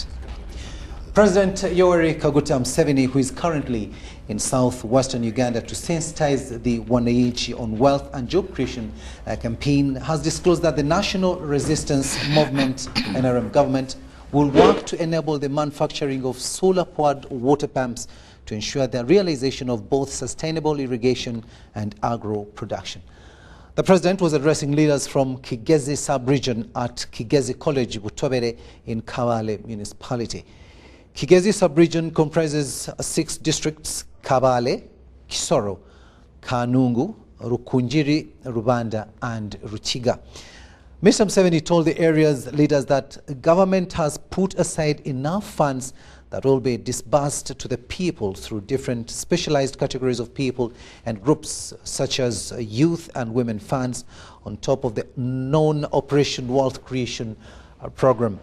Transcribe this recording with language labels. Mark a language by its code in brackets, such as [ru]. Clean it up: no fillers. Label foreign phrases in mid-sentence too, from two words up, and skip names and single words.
[en] President Yoweri Kaguta Museveni, who is currently in southwestern Uganda to sensitize the wananchi on wealth and job creation campaign, has disclosed that the National Resistance Movement NRM government will work to enable the manufacturing of solar-powered water pumps to ensure the realization of both sustainable irrigation and agro production. The president was addressing leaders from Kigezi sub-region at Kigezi College, Butobere in Kabale municipality. Kigezi sub-region comprises 6 districts: Kabale, Kisoro, Kanungu, Rukunjiri, Rubanda and Ruchiga. Mr. Museveni told the area's leaders that government has put aside enough funds that will be disbursed to the people through different specialized categories of people and groups such as youth and women funds on top of the known Operation Wealth Creation program.